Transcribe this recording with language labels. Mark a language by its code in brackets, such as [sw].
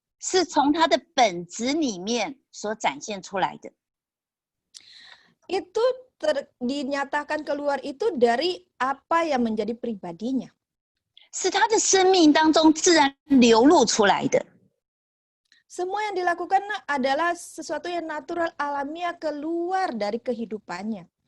[zh] 是从他的本质里面所展现出来的。 [id] Itu dinyatakan keluar itu dari apa yang menjadi pribadinya. [zh] 是他的生命当中自然流露出来的。 [id] Semua yang dilakukan adalah sesuatu yang natural, alamiah, keluar dari kehidupannya.